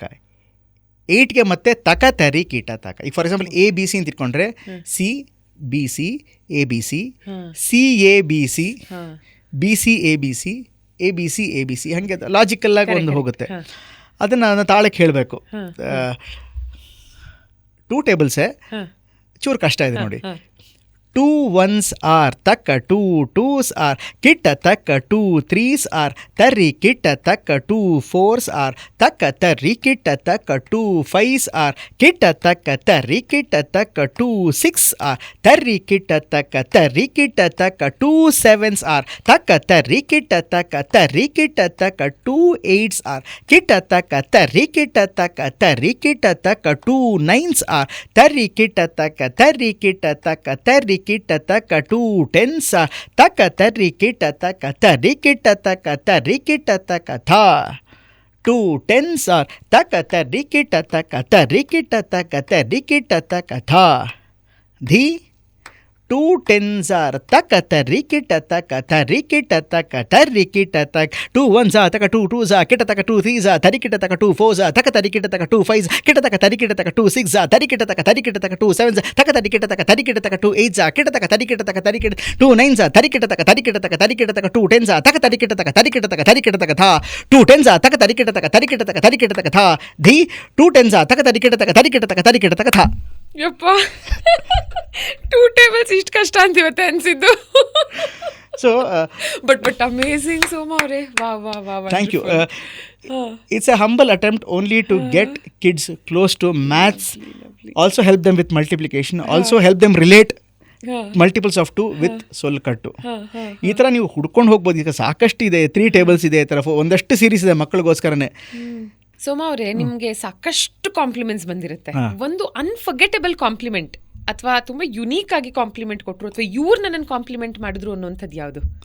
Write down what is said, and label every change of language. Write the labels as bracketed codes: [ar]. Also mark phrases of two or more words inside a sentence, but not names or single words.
[kn] 8ಗೆ ಮತ್ತೆ ತಕ ತರಿ ಕೀಟ ತಕ. ಈಗ [en] for example [kn] ABC ಅಂತ ಇಟ್ಕೊಂಡ್ರೆ CBC ABC, CABC, BCABC, ABC ಹಾಗೆ ಲಾಜಿಕಲ್ಲಾಗಿ ಒಂದು ಹೋಗುತ್ತೆ. ಅದನ್ನು ತಾಳಕ್ಕೆ ಹೇಳಬೇಕು. 2 tablesಸೇ ಚೂರು ಕಷ್ಟ ಇದೆ ನೋಡಿ. [en] 2 ones are taka 2 twos are kitta taka 2 threes are tarri kitta taka 2 fours are taka tarri kitta taka 2 fives are kitta taka tarri kitta taka 2 six are tarri kitta taka 2 sevens are taka tarri kitta taka 2 eights are kitta taka tarri kitta taka 2 nines are tarri kitta taka 2 tens are taka tarri kitta taka tha 2 tens are taka tarri kitta taka tha dhi 2 tens are taka tarri kitta taka 2 ones are taka 2 twos are kitta taka 2 threes are tarri kitta taka 2 fours are taka tarri kitta taka 2 fives kitta taka 2 six are tarri kitta taka 2 sevens taka tarri kitta taka 2 eights are kitta taka 2 nines are tarri kitta taka 2 tens are taka tarri kitta taka tha 2 tens are taka tarri kitta taka tha dhi 2 tens are taka tarri kitta taka tha. [kn] ಯಪ್ಪ 2 ಟೇಬಲ್ಸ್ ಇಷ್ಟು ಕಷ್ಟ ಅಂತ ಇವತ್ತೆ ಅನ್ಸಿದ್ದು. So [en] but amazing [kn] ಸೋಮ ಅವರೇ, ವಾ ವಾ ವಾ. [en] thank you. It's a humble attempt only to get kids close to maths, also help them with multiplication, also help them relate multiples of 2 with solkattu. [kn] ಈ ಥರ ನೀವು ಹುಡ್ಕೊಂಡು ಹೋಗ್ಬೋದು. ಈಗ ಸಾಕಷ್ಟು ಇದೆ, 3 ಟೇಬಲ್ಸ್ ಇದೆ, ಈ ಥರ ಒಂದಷ್ಟು ಸೀರೀಸ್ ಇದೆ ಮಕ್ಕಳಿಗೋಸ್ಕರನೇ. ಸೋಮ ಅವರೇ, ನಿಮಗೆ ಸಾಕಷ್ಟು ಕಾಂಪ್ಲಿಮೆಂಟ್ಸ್ ಬಂದಿರುತ್ತೆ. ಒಂದು [en] unforgettable compliment [kn] ಅಥವಾ ತುಂಬ ಯುನೀಕ್ ಆಗಿ ಕಾಂಪ್ಲಿಮೆಂಟ್ ಕೊಟ್ಟರು ಅಥವಾ ಇವ್ರು ನನ್ನನ್ನು ಕಾಂಪ್ಲಿಮೆಂಟ್ ಮಾಡಿದ್ರು ಅನ್ನೋಂಥದ್ದು ಯಾವುದು?